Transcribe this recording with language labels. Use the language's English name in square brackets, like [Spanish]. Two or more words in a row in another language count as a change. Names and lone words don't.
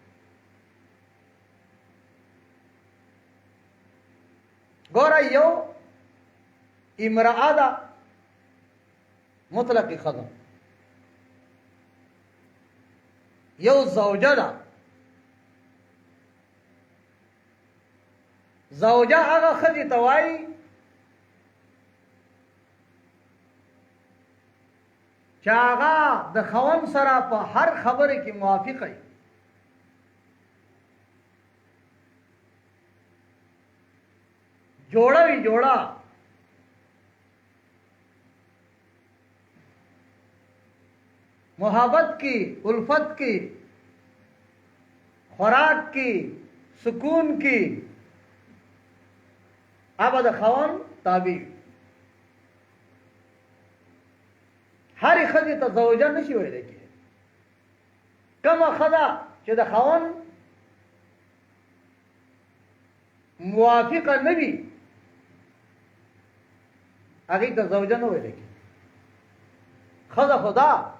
[Pashto] ګوره یو امرأه ده مطلقې ښځه یو زوجه ده زوجه هغه ښځې ته وایي چې هغه د خاوند سره په هر خبره کې موافقه وي جوړه وي جوړه محبت کی الفت کی خوراک کی سکون کی اب د خاوند تابع هر ښځې ته زوجه نشي ویلی کېدی کومه ښځه چې د خاوند موافقه نه وي هغې ته زوجه نه ویلی کېدی ښځه خو ده